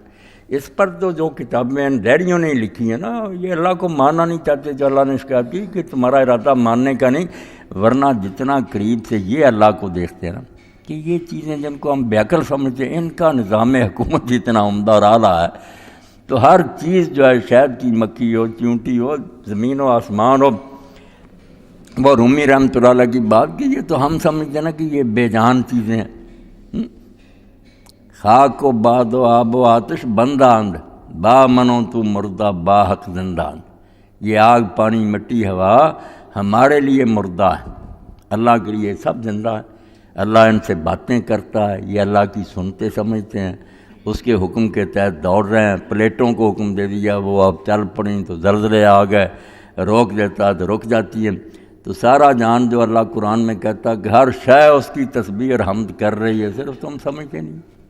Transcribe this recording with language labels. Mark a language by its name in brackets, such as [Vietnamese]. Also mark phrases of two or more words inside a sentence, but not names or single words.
[Urdu] اس پر تو جو کتابیں ان ڈیریوں نے لکھی ہیں نا یہ اللہ کو ماننا نہیں چاہتے، جو اللہ نے شکایت کی کہ تمہارا ارادہ ماننے کا نہیں، ورنہ جتنا قریب سے یہ اللہ کو دیکھتے ہیں نا کہ یہ چیزیں جن کو ہم بیعقل سمجھتے ہیں ان کا نظام حکومت جتنا عمدہ اور اعلیٰ ہے، تو ہر چیز جو ہے شہد کی مکھی ہو، چیونٹی ہو، زمین و آسمان ہو، وہ رومی [Arabic] رحمۃ اللہ علیہ [Urdu] کی بات کی، یہ تو ہم سمجھتے ہیں نا کہ یہ بے جان چیزیں ہیں۔ [Persian] خاک و باد و آب و آتش بنداند، با منو تو مردہ با حق زندان، [Urdu] یہ آگ پانی مٹی ہوا ہمارے لیے مردہ ہے، اللہ کے لیے سب زندہ ہے، اللہ ان سے باتیں کرتا ہے، یہ اللہ کی سنتے سمجھتے ہیں، اس کے حکم کے تحت دوڑ رہے ہیں، پلیٹوں کو حکم دے دیا وہ اب چل پڑیں تو زلزلے آ گئے، روک دیتا تو رک جاتی ہے، تو سارا جان جو اللہ قرآن میں کہتا کہ ہر شے اس کی تسبیح اور حمد کر رہی ہے، صرف تم سمجھتے نہیں۔